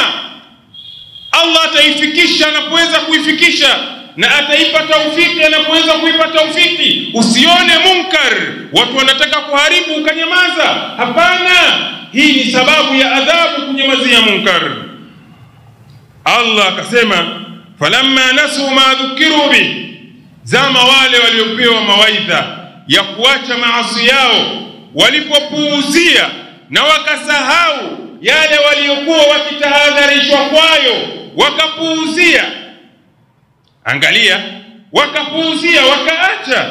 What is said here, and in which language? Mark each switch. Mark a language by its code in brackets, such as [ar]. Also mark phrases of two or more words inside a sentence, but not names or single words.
[sw] Allah ataifikisha anapoweza kuifikisha, na ataipa taufiki anapoweza kuipa taufiki. Usione munkar watu wanataka kuharibu ukanyamaza. Hapana, hii ni sababu ya adhabu kunyamazia munkar. Allah akasema, [ar] فلما نسوا ما ذكروا به, [sw] zama wale waliopewa mawaidha ya kuacha maasi yao, walipopuuzia na wakasahau yale waliokuwa wakitahadharishwa kwayo, wakapuuzia. Angalia, wakapuuzia wakaacha.